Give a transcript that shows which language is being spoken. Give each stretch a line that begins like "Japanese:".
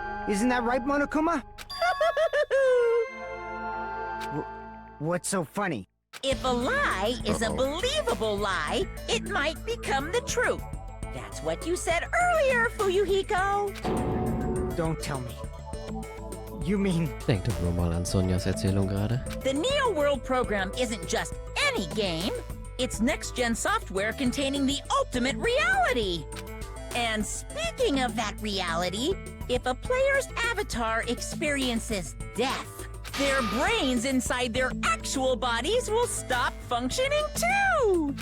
English: Isn't that right, Monokuma? What's so funny? If a lie is a believable lie, it might become the truth. That's what you said earlier, Fuyuhiko. Don't tell me. You mean...
German: Denk doch nur mal an Sonjas Erzählung gerade.
English: The Neo World program isn't just any game. It's next-gen software containing the ultimate reality. And speaking of that reality, if a player's avatar experiences death, their brains inside their actual bodies will stop functioning too!